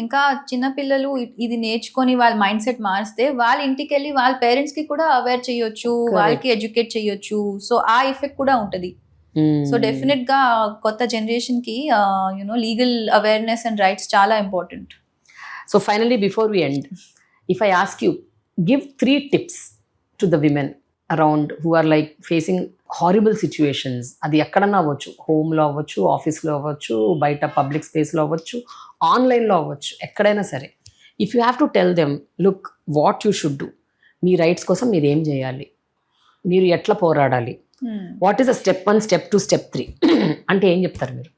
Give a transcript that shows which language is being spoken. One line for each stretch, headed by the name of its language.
Telugu: ఇంకా చిన్నపిల్లలు ఇది నేర్చుకొని వాళ్ళ మైండ్ సెట్ మారిస్తే వాళ్ళ ఇంటికి వెళ్ళి వాళ్ళ పేరెంట్స్ కి కూడా అవేర్ చేయొచ్చు, వాళ్ళకి ఎడ్యుకేట్ చేయొచ్చు. సో ఆ ఎఫెక్ట్ కూడా ఉంటది. సో డెఫినెట్ గా కొత్త జనరేషన్ కి you know legal awareness and rights చాలా important.
English: So finally before we end, if I ask you, give 3 tips to the women around who are like facing horrible situations.
Telugu: అది ఎక్కడన్నా అవ్వచ్చు, హోమ్లో అవ్వచ్చు, ఆఫీస్లో అవ్వచ్చు, బయట పబ్లిక్ స్పేస్లో అవ్వచ్చు, ఆన్లైన్లో అవ్వచ్చు, ఎక్కడైనా సరే.
English: if you have to tell them, look what you should do,
Telugu: మీ rights కోసం మీరు ఏం చేయాలి, మీరు ఎట్లా పోరాడాలి,
English: what is the step 1, step 2, step 3
Telugu: అంటే ఏం చెప్తారు మీరు?